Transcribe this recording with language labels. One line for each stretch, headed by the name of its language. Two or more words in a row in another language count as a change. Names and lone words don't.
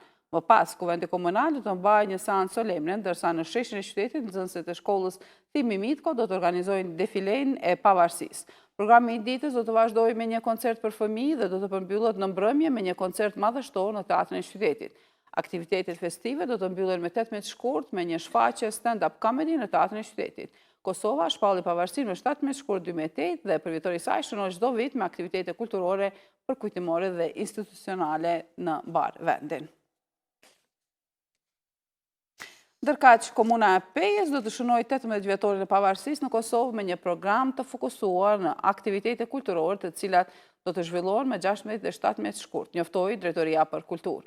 Albanian: Më pas, Kuvendi Komunal do të mbajë një seancë solemne, ndërsa në sheshin e qytetit nxënësit e shkollës Thimi Mitko do të organizojnë defilen e pavarësisë. Programi i ditës do të vazhdojë me një koncert për fëmijë dhe do të përmbyllet në mbrëmje me një koncert madhështor në Teatrin e Qytetit. Aktivitetet festive do të mbyllen me 18 shkurt me një shfaqje
English: stand-up comedy
Albanian: në Teatrin e Qytetit. Kosova shpalli pavarësinë me 17 shkurt 2008 dhe përvjetori i saj shënon çdo vit me aktivitete kulturore, përkujtimore dhe institucionale në mbar vendin. Ndërkaq, Komuna e Pejës do të shënojë 18 vjetorin e pavarësisë në Kosovë me një program të fokusuar në aktivitete kulturore, të cilat do të zhvillohen me 16 dhe 17 shkurt, njoftoi Drejtoria për Kulturë.